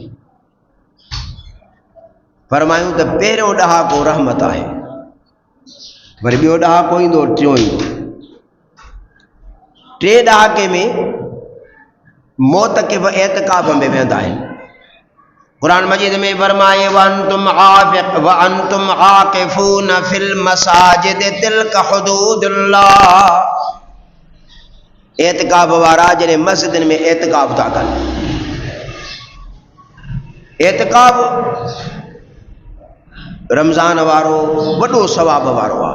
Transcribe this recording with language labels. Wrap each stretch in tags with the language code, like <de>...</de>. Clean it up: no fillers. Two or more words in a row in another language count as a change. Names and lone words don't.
<sd>फरमायूं त पहिरियों ॾहाको रहमत आहे, वरी ॿियो ॾहाको ईंदो, टियों ईंदो। टे ॾहाके में मोतक़िफ़ एतिकाफ़ में वेंदा आहिनि।</sd> <ar>क़ुरान मजीद</ar> <sd>में फरमाए</sd> <ar>وأنتم عاكفون في المساجد تلك حدود الله.</ar> <sd>एतिकाफ़ वारा जॾहिं मस्जिदनि में एतिकाफ़ था कनि, एतिकाफ़ रमज़ान वारो वॾो सवाब वारो आहे।</sd>